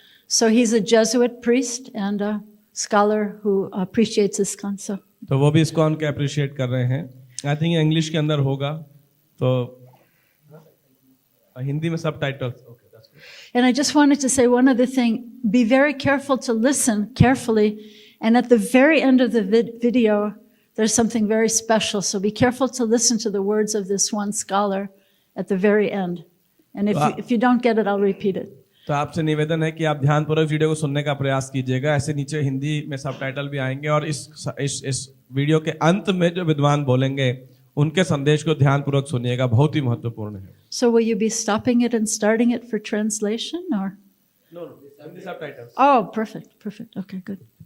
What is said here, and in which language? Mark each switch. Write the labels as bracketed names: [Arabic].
[English] So he's a Jesuit priest and a scholar who appreciates ISKCON. So [Hindi] तो वो भी ISKCON के appreciate कर रहे हैं। [English] I think [Hindi] इंग्लिश के अंदर होगा, तो हिंदी में subtitles. [English] And I just wanted to say one other thing. Be very careful to listen carefully. And at the very end of the video, there's something very special. So be careful to listen to the words of this one scholar at the very end. And if you don't get it, I'll repeat it. [Hindi] तो आपसे निवेदन है कि आप ध्यानपूर्वक video को सुनने का प्रयास कीजिएगा। ऐसे नीचे हिंदी में सबटाइटल भी आएंगे, और इस वीडियो के अंत में जो विद्वान बोलेंगे उनके संदेश को ध्यानपूर्वक सुनिएगा, बहुत ही महत्वपूर्ण है। [English] So will you be stopping it and starting it for translation, or? No, Hindi subtitles. Oh, perfect. Okay, good.